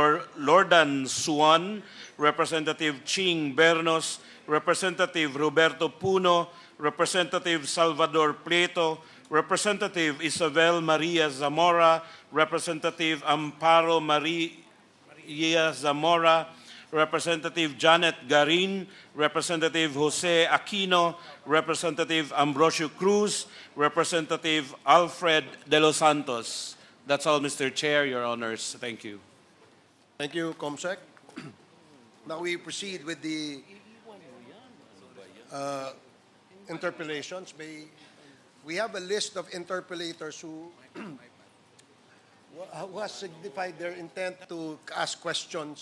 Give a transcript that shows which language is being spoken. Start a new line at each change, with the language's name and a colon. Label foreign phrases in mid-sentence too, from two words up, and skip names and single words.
English: Lordan Suan, Representative Ching Bernos, Representative Roberto Puno, Representative Salvador Prieto, Representative Isabel Maria Zamora, Representative Amparo Maria Zamora, Representative Janet Garin, Representative Jose Aquino, Representative Ambrosio Cruz, Representative Alfred De Los Santos. That's all, Mr. Chair, Your Honors. Thank you. Thank you, Comsec. Now we proceed with the interpellations. We have a list of interpellators who has signified their intent to ask questions.